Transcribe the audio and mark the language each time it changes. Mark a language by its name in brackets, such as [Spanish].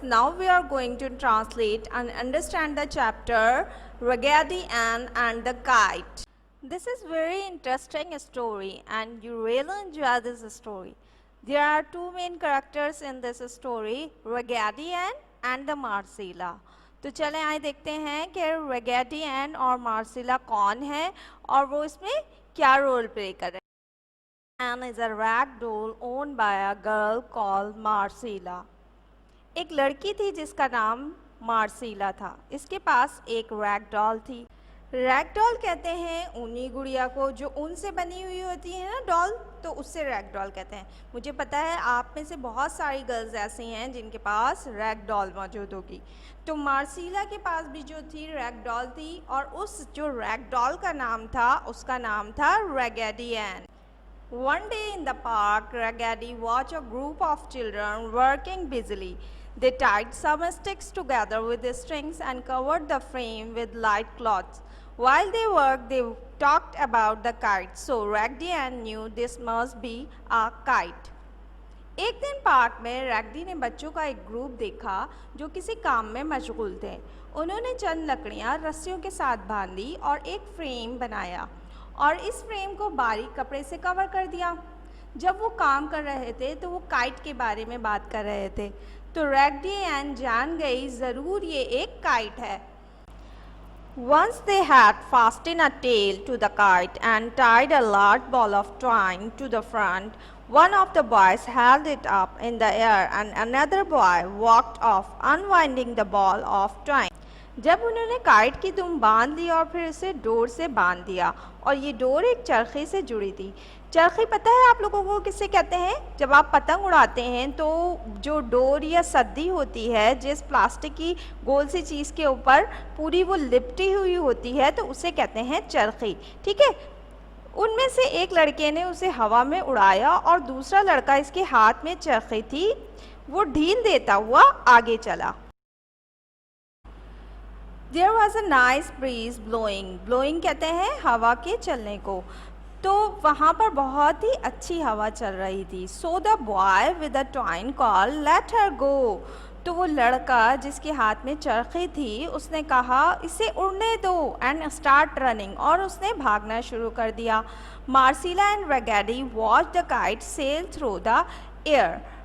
[English] Now we are going to translate and understand the chapter Raggedy Ann and the Kite. This is very interesting story and you really enjoy this story. There are two main characters in this story, Raggedy Ann and the Marcella. [Hindi] तो चलें आए देखते हैं कि रैगेडी N और मार्सिला कौन है और वो इसमें क्या रोल प्ले कर रहे हैं। [English] Ann is a rag doll owned by a girl called Marcela. [Hindi] एक लड़की थी जिसका नाम मार्सिला था। इसके पास एक रैग डॉल थी। रैग डॉल कहते हैं ऊनी गुड़िया को जो ऊन से बनी हुई होती है ना डॉल, तो उससे रैग डॉल कहते हैं। मुझे पता है आप में से बहुत सारी गर्ल्स ऐसी हैं जिनके पास रैग डॉल मौजूद होगी। तो मार्सिला के पास भी जो थी रैग डॉल थी और उस जो रैग डॉल का नाम था उसका नाम था रैगेडी N. [English] One day in the park, Raggedy watched a group of children working busily. They tied some sticks together with strings and covered the frame with light cloths. While they worked, they talked about the kite. So Raggedy Ann knew this must be a kite. [Hindi] एक दिन park में रैगडी ने बच्चों का एक group देखा जो किसी काम में मशगूल थे। उन्होंने चंद लकड़ियां रस्सियों के साथ बांधी और एक फ्रेम बनाया और इस फ्रेम को बारीक कपड़े से कवर कर दिया। जब वो काम कर रहे थे तो वो काइट के बारे में बात कर रहे थे। तो रैगडी एन जान गई ज़रूर ये एक काइट है। [English] Once they had fastened a tail to the kite and tied a large ball of twine to the front, one of the boys held it up in the air and another boy walked off, unwinding the ball of twine. [Hindi] जब उन्होंने kite की दुम बांध ली और फिर इसे door से बांध दिया और ये डोर एक चरखी से जुड़ी थी। चरखी पता है आप लोगों को किसे कहते हैं? जब आप पतंग उड़ाते हैं तो जो डोर या सद्दी होती है जिस प्लास्टिक की गोल सी चीज़ के ऊपर पूरी वो लिपटी हुई होती है तो उसे कहते हैं चरखी। ठीक है, उनमें से एक लड़के ने उसे हवा में उड़ाया और दूसरा लड़का इसके हाथ में चरखी थी वो ढील देता हुआ आगे चला। [English] There was a nice breeze blowing. [Hindi] Blowing कहते हैं हवा के चलने को। तो वहाँ पर बहुत ही अच्छी हवा चल रही थी। [English] So the boy with the twine called, "Let her go." [Hindi] तो वो लड़का जिसके हाथ में चरखी थी उसने कहा इसे उड़ने दो [English] and start running [Hindi] और उसने भागना शुरू कर दिया। [English] Marcella and Raggedy watched the kite sail through the air.